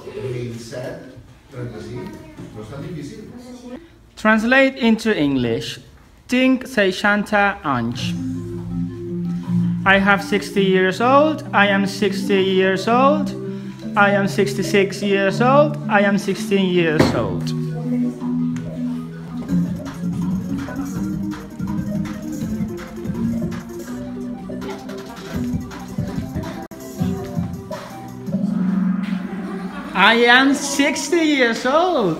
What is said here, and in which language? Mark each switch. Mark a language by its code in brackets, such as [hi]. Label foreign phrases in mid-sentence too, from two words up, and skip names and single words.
[ca] 1.7, 35. No és tan difícil. [en] Translate into English. [ca] Tinc 60 anys. [en] I have 60 years old. I am 60 years old. I am 66 years old. I am 16 years old. I am 60 years old.